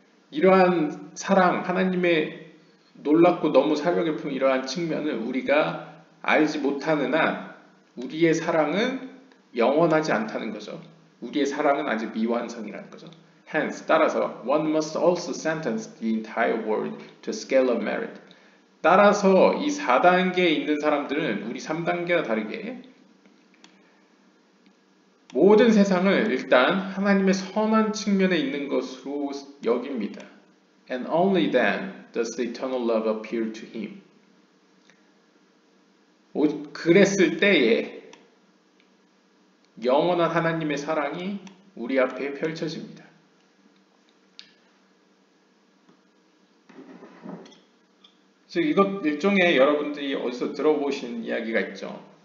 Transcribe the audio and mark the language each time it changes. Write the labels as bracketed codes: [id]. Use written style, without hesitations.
[ko] 이러한 사랑, 하나님의 놀랍고 너무 사려 깊은 이러한 측면을 우리가 알지 못하는 한 우리의 사랑은 영원하지 않다는 거죠. 우리의 사랑은 아직 미완성이라는 거죠. [en] Hence, [ko] 따라서 [en] one must also sentence the entire world to a scale of merit. [ko] 따라서 이 4단계에 있는 사람들은 우리 3단계와 다르게 모든 세상을 일단 하나님의 선한 측면에 있는 것으로 여깁니다. [en] And only then does the eternal love appear to him. [ko] 그랬을 때에 영원한 하나님의 사랑이 우리 앞에 펼쳐집니다. 즉 이것 일종의 여러분들이 어디서 들어보신 이야기가 있죠.